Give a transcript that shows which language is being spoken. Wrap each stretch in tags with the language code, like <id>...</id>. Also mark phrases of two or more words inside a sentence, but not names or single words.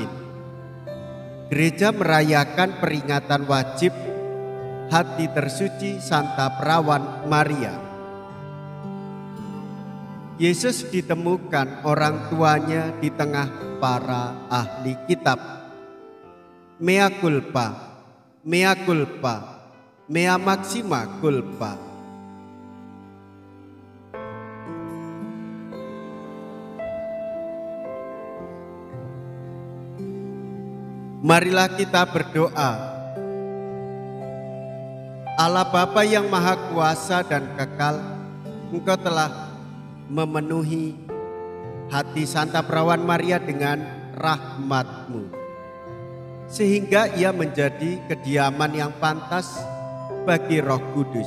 <id>Gereja merayakan peringatan wajib Hati Tersuci Santa Perawan Maria. Yesus ditemukan orang tuanya di tengah para ahli kitab.</id> <la>Mea culpa, mea culpa, mea maxima culpa.</la> <id>Marilah kita berdoa. Allah Bapa yang Maha Kuasa dan Kekal, Engkau telah memenuhi hati Santa Perawan Maria dengan rahmat-Mu, sehingga ia menjadi kediaman yang pantas bagi Roh Kudus.</id>